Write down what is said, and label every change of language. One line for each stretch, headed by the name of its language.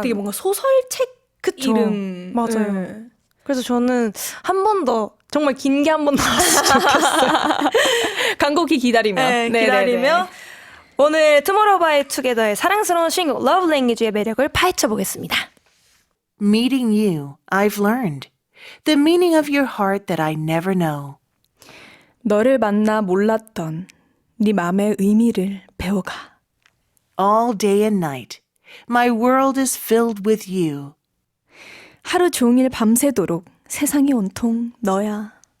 Korean: 되게 뭔가 소설책 그쵸. 이름. 맞아요. 네. 그래서 저는 한 번 더 정말 긴 게 한 번 더 나왔으면 좋겠어요. 간곡히 기다리며. 네, 네네네. 기다리며 오늘 투모로우바이투게더의 사랑스러운 신곡 Love Language의 매력을 파헤쳐 보겠습니다.
English: Meeting you, I've learned. The meaning of your heart that I never know.
Korean: 너를 만나 몰랐던 네 맘의 의미를 배워가.
English: All day and night, my world is filled with you.
Korean: 하루 종일 밤새도록 세상이 온통 너야.